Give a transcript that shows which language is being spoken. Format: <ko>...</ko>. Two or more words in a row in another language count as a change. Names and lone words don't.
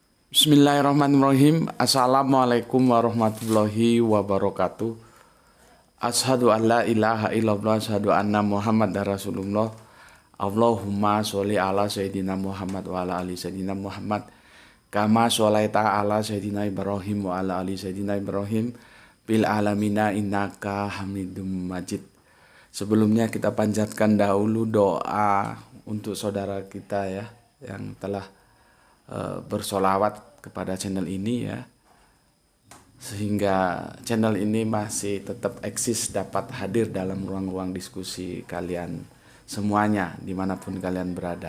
<ar>بسم الله الرحمن الرحيم. السلام عليكم ورحمة الله وبركاته. أشهد أن لا إله إلا الله، أشهد أن محمدا رسول الله. اللهم صل على سيدنا محمد وعلى آل سيدنا محمد. كما صليت على سيدنا إبراهيم وعلى آل سيدنا إبراهيم. بالعالمين إنك حميد مجيد.</ar> <id>Sebelumnya kita panjatkan dahulu doa untuk saudara kita ya, yang telah bersolawat kepada channel ini ya, sehingga channel ini masih tetap eksis, dapat hadir dalam ruang-ruang diskusi kalian semuanya dimanapun kalian berada.</id>